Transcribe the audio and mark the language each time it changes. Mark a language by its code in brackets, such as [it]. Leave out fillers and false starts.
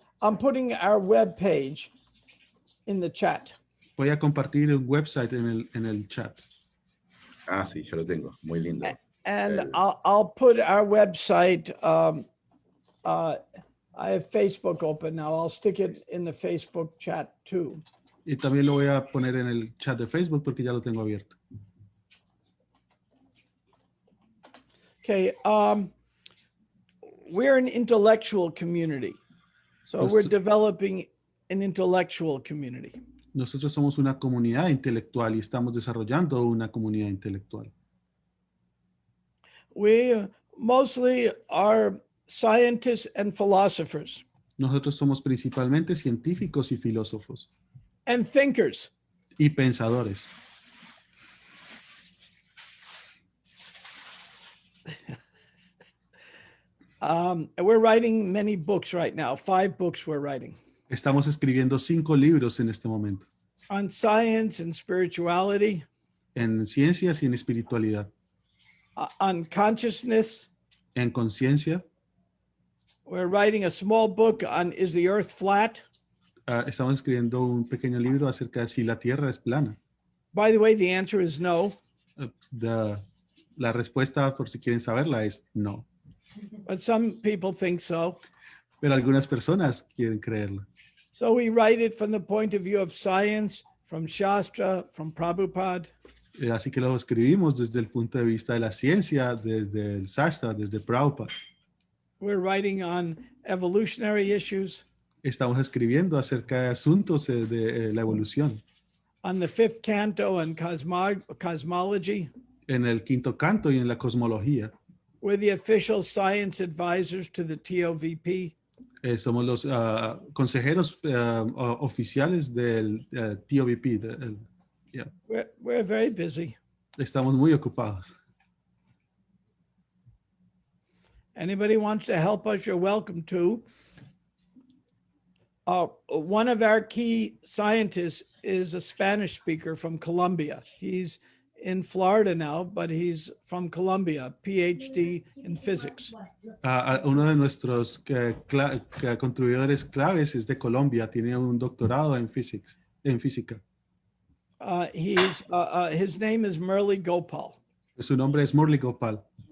[en] I'm putting our web page in the chat. [es] Voy a compartir el website en el chat. Ah, sí, yo lo tengo. Muy lindo. [en] And I'll put our website. I have Facebook open now. I'll stick it in the Facebook chat too. [es] Y también lo voy a poner en el chat de Facebook porque ya lo tengo abierto. [en] Okay. We're an intellectual community. So we're developing an intellectual community. [es] Nosotros somos una comunidad intelectual y estamos desarrollando una comunidad intelectual. [en] We mostly are scientists and philosophers. [es] Nosotros somos principalmente científicos y filósofos. [en] And thinkers. [es] Y pensadores. [en] We're writing many books right now, 5 books we're writing [es] Estamos escribiendo 5 libros en este momento, [en] on science and spirituality, [es] en ciencias y en espiritualidad, [en] on consciousness. [es] en conciencia. [en] We're writing a small book on Is the Earth Flat? [es] Estamos escribiendo un pequeño libro acerca de si la Tierra es plana. [en] By the way, the answer is no, [es] La respuesta, por si quieren saberla, es no. [en] but some people think so. [es] Pero algunas personas quieren creerla. [en] So we write it from the point of view of science, from Shastra, from Prabhupada. [es] Así que lo escribimos desde el punto de vista de la ciencia, desde el Shastra, desde Prabhupada. [en] We're writing on evolutionary issues, [es] Estamos escribiendo acerca de asuntos de la evolución. [en] on the 5th canto and cosmology. [es] En el quinto canto y en la cosmología. [en] We're the official science advisors to the TOVP. [es] Somos los consejeros oficiales del TOVP. [en] We're very busy. [es] Estamos muy ocupados. [en] Anybody wants to help us, you're welcome to. One of our key scientists is a Spanish speaker from Colombia. He's in Florida now, but he's from Colombia, PhD in physics. [es] Uno de nuestros contribuidores claves es de Colombia, tiene un doctorado en física. [en] His name is Murli Gopal. [es] Su nombre es Murli Gopal.